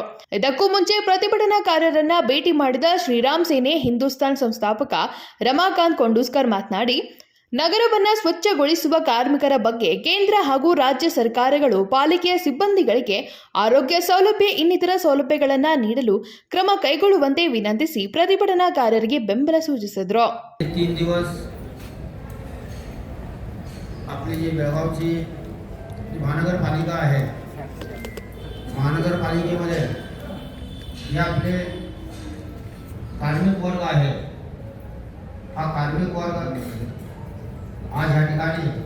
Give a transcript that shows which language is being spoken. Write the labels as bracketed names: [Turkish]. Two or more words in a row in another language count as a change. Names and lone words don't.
[Kannada] ಇದಕ್ಕೂ ಮುಂಚೆ ಪ್ರತಿಭಟನಾಕಾರರನ್ನ ಭೇಟಿ ಮಾಡಿದ ಶ್ರೀರಾಮ್ ಸೇನೆ ಹಿಂದೂಸ್ತಾನ್ ಸಂಸ್ಥಾಪಕ ರಮಾಕಾಂತ್ ಕೊಂಡೂಸ್ಕರ್ ಮಾತನಾಡಿ, ನಗರವನ್ನು ಸ್ವಚ್ಛಗೊಳಿಸುವ ಕಾರ್ಮಿಕರ ಬಗ್ಗೆ ಕೇಂದ್ರ ಹಾಗೂ ರಾಜ್ಯ ಸರ್ಕಾರಗಳು ಪಾಲಿಕೆಯ ಸಿಬ್ಬಂದಿಗಳಿಗೆ ಆರೋಗ್ಯ ಸೌಲಭ್ಯ ಇನ್ನಿತರ ಸೌಲಭ್ಯಗಳನ್ನು ನೀಡಲು ಕ್ರಮ ಕೈಗೊಳ್ಳುವಂತೆ ವಿನಂತಿಸಿ ಪ್ರತಿಭಟನಾಕಾರರಿಗೆ ಬೆಂಬಲ ಸೂಚಿಸಿದರು. [Marathi] 3 दिवस आपली जी बेळगावची महानगरपालिका आहे. महानगरपालिकेमध्ये जे आपले कार्मिक वर्ग आहे, हा कार्मिक वर्ग आज या ठिकाणी